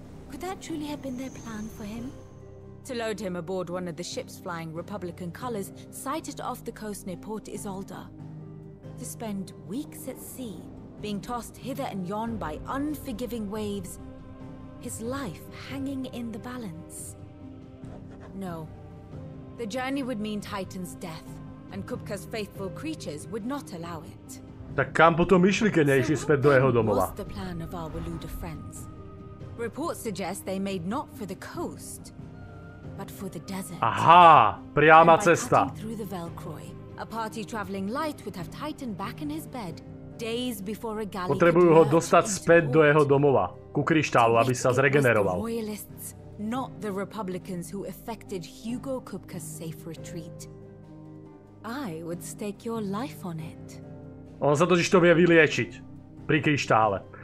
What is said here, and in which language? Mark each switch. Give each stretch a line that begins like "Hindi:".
English: Could that truly have been their plan for him? To load him aboard one of the ships flying Republican colors sighted off the coast near Port Isolde. To spend weeks at sea, being tossed hither and yon by unforgiving waves, his life hanging in the balance. No. The journey would mean Titan's death, and Kupka's faithful creatures would not allow it.
Slovak: Tak kam potom išli, keď neišli späť do jeho domova?
English: What's the plan of our Waluda friends? Reports suggest they made not for the coast, but for the desert.
Slovak: Aha, priama cesta.
English: Through the Velcroy, a party traveling light would have Titan back in his bed days before a galley.
Slovak: Potrebujú ho dostať späť do jeho domova, ku kryštálu, aby sa zregeneroval.
English: Not the Republicans who effected Hugo Kupka's safe retreat. I would stake your life on it.
Slovak: On sa totiž to vie vyliečiť pri kryštále.